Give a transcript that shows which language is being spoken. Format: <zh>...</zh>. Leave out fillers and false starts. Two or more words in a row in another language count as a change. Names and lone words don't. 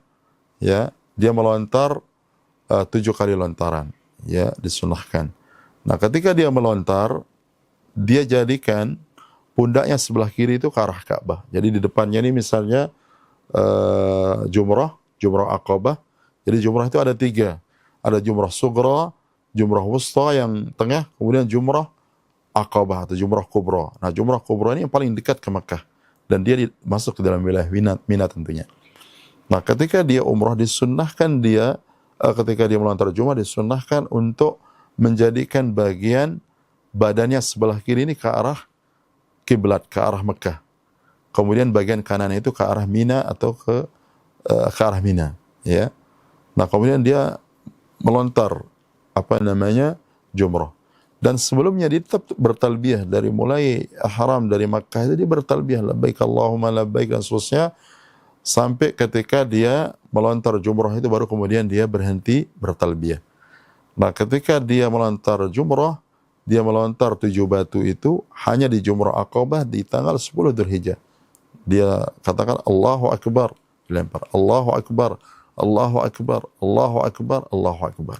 <id>Ya, dia melontar 7 kali lontaran, ya, disunahkan. Nah, ketika dia melontar, dia jadikan pundaknya sebelah kiri itu ke arah Ka'bah. Jadi di depannya ini misalnya jumrah Aqabah. Jadi jumrah itu ada 3. Ada jumrah sugra, jumrah wusta yang tengah, kemudian jumrah Aqabah atau jumrah kubra. Nah, jumrah kubra ini yang paling dekat ke Mekah, dan dia masuk ke dalam wilayah Mina tentunya. Nah, ketika dia umrah disunnahkan dia, ketika dia melontar jumrah disunnahkan untuk menjadikan bagian badannya sebelah kiri ini ke arah kiblat, ke arah Mekah. Kemudian bagian kanan itu ke arah Mina atau ke arah Mina, ya. Nah, kemudian dia melontar jumrah. Dan sebelumnya dia tetap bertalbiyah dari mulai ihram dari Makkah itu dia bertalbiyah</id> <ar>لبيك اللهم لبيك</ar> <id>dan seterusnya, sampai ketika dia melontar jumrah itu baru kemudian dia berhenti bertalbiyah. Nah, ketika dia melontar jumrah, dia melontar 7 batu itu hanya di jumrah Aqabah di tanggal 10 Dzulhijjah. Dia katakan</id> <ar>الله أكبر, dilempar الله أكبر، الله أكبر، الله أكبر، الله أكبر.</ar>